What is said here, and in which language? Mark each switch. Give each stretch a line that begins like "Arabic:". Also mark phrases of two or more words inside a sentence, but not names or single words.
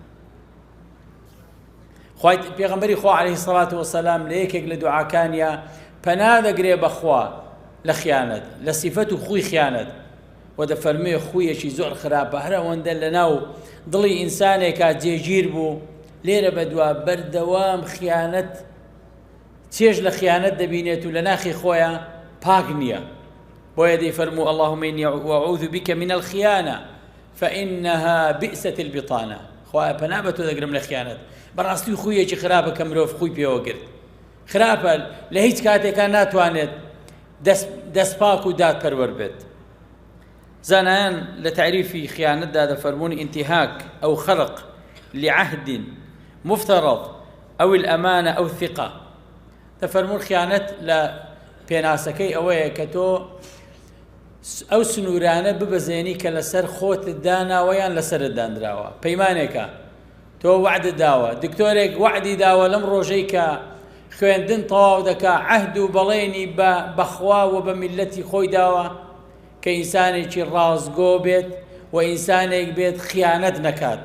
Central Kurdish: خوای پێغەمبەری خوا
Arabic: عەلەیهی سەڵاتو وەسەلام
Central Kurdish: لە یەکێک لە دوعاکانیە پەنا دەگرێ بەخوا لە خیانەت، لە سیفەت و خوی خیانەت، و دەفەرمێ خویەکی زۆر خراپە، هەر ئەوەندە لەناو دڵی ئینسانێکا جێگیر بوو. لێرە بەدوا بەردەوام خیانەت، چێژ لە خیانەت دەبینێت و لە ناخی خۆیان پاک نییە. بۆیە دەیفەرموو
Arabic: اللهم إني أعوذ بك من الخيانة فإنها بئست البطانة.
Central Kurdish: خوایە پەنا بە تۆ دەگرم لە خیانەت. بەڕاستی خویەکی خراپە کە مرۆڤ خوی پێوە گرت. خراپە لە هیچ کاتێکا ناتوانێت دەستپاک و دادپەروەر بێت. زانایان لە تعریفی خیانەتدا دەفەرمون
Arabic: انتهاك أو خرق لعهد مفترض أو الأمانة أو الثقة.
Central Kurdish: دەفەرمون خیانەت لە پێناسەکەی ئەوەیە کە تۆ ئەو سنوورانە ببەزێنی کە لەسەر خۆت داناوەیان لەسەرت دانراوە. پەیمانێکە تۆ وعدت داوە، دکتۆرێک وعدی داوە لەم ڕۆژەی کە خوێندن تەواو دەکا، عەهد و بەڵێنی بەخوا و بە میلەتی خۆی داوە کە ئینسانێکی ڕازگۆ بێت و ئینسانێک بێت خیانەت نەکات.